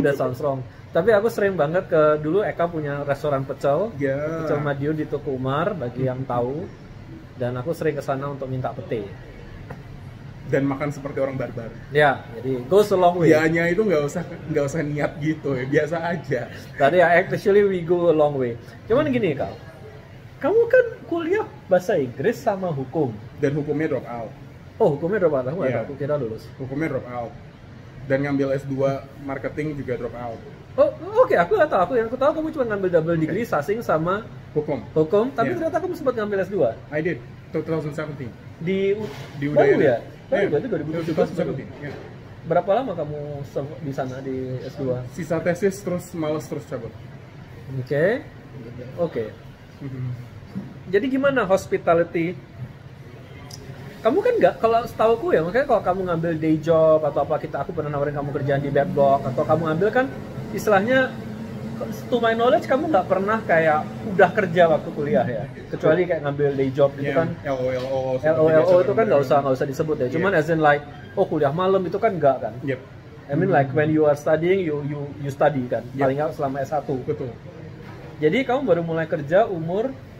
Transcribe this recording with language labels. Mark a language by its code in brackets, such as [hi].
[en] That sounds wrong. [id] Tapi aku sering banget dulu Eka punya restoran pecel. Pecel Madiun di Tuku Umar bagi yang tahu. Dan aku sering ke sana untuk minta pete. Dan makan seperti orang barbar. Ya, jadi [en] goes a long way. [id] Dianya itu nggak usah niat gitu ya, biasa aja. Tadi ya, [en] actually we go a long way. [id] Cuman gini Kak, kamu kan kuliah bahasa Inggris sama hukum. Dan hukumnya drop out. Oh, hukumnya drop out. Aku kira lulus. Hukumnya drop out. Dan ngambil S2 marketing juga drop out. Oh, oke. Aku nggak tahu. Aku tahu kamu cuma ngambil double degree sasing sama hukum. Tapi ternyata kamu sempat ngambil S2. [en] I did. 2017. [id] Di Udayana. Ya? [en] Yeah. [id] Berarti 2017. [en] Yeah. [id] Berapa lama kamu di sana di S2? Sisa tesis terus males terus cabut. Oke. Jadi gimana hospitality? Kamu kan nggak, kalau setauku ya, makanya kalau kamu ngambil day job atau apa, aku pernah nawarin kamu kerjaan di Bedblock, atau kamu ambil kan istilahnya, [en] to my knowledge [id] kamu nggak pernah kayak udah kerja waktu kuliah ya, kecuali kayak ngambil day job itu kan LOLO itu kan nggak usah disebut ya, cuman [en] as in like [id] kuliah malam itu kan nggak kan. [en] I mean like when you are studying you study kan, [id] paling nggak selama S1. Betul. Jadi kamu baru mulai kerja umur